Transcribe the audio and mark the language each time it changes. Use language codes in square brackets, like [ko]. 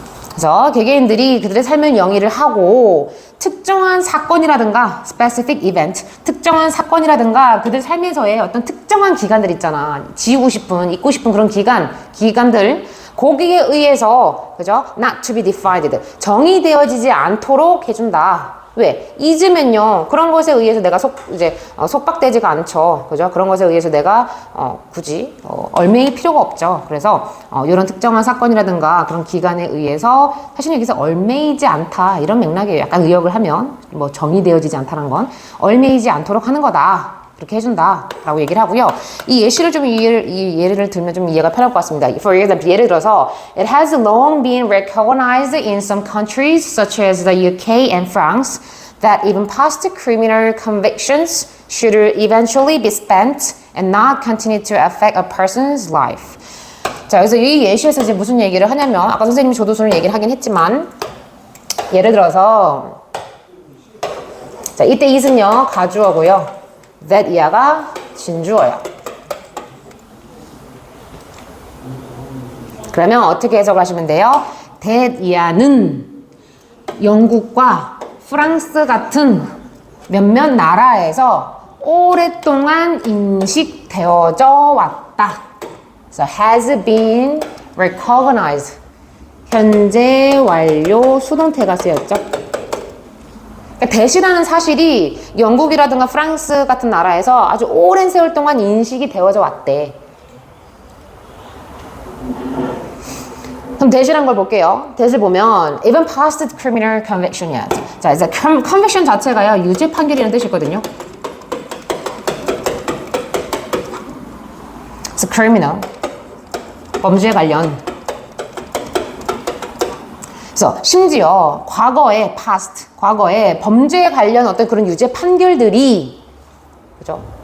[ko] 그래서 개개인들이 그들의 삶을 영위를 하고 특정한 사건이라든가 specific event, 특정한 사건이라든가 그들 삶에서의 어떤 특정한 기간들 있잖아. 지우고 싶은, 잊고 싶은 그런 기간들 거기에 의해서 그죠? [en] not to be defined, [ko] 정의되어지지 않도록 해준다. 왜? 잊으면요 그런 것에 의해서 내가 속박되지가 않죠. 그죠? 그런 것에 의해서 내가 굳이 얽매일 필요가 없죠. 그래서 이런 특정한 사건이라든가 그런 기간에 의해서 사실 여기서 얽매이지 않다 이런 맥락이에요. 약간 의역을 하면 뭐 정의되어지지 않다는 건 얽매이지 않도록 하는 거다. 그렇게 해준다 라고 얘기를 하고요. 이 예시를 좀 이 예를 들면 좀 이해가 편할 것 같습니다. [en] For example, [ko] 예를 들어서 [en] It has long been recognized in some countries such as the UK and France that even past criminal convictions should eventually be spent and not continue to affect a person's life. [ko] 자, 그래서 이 예시에서 이제 무슨 얘기를 하냐면 아까 선생님이 조도수를 얘기를 하긴 했지만 예를 들어서 자, 이때 is는요 가주어고요. that 이하가 진주어요. 그러면 어떻게 해석을 하시면 돼요? that 이하는 영국과 프랑스 같은 몇몇 나라에서 오랫동안 인식되어져 왔다. [en] So has been recognized. [ko] 현재 완료 수동태가 쓰였죠. 대시라는 사실이 영국이라든가 프랑스 같은 나라에서 아주 오랜 세월 동안 인식이 되어져 왔대. 그럼 대시란 걸 볼게요. 대시를 보면 [en] even past criminal conviction yet. [ko] 자, 이제 conviction 자체가요 유죄 판결이라는 뜻이거든요. 그래서 criminal 범죄에 관련. 그래서 심지어 과거에 past 과거에 범죄에 관련 어떤 그런 유죄 판결들이 그죠?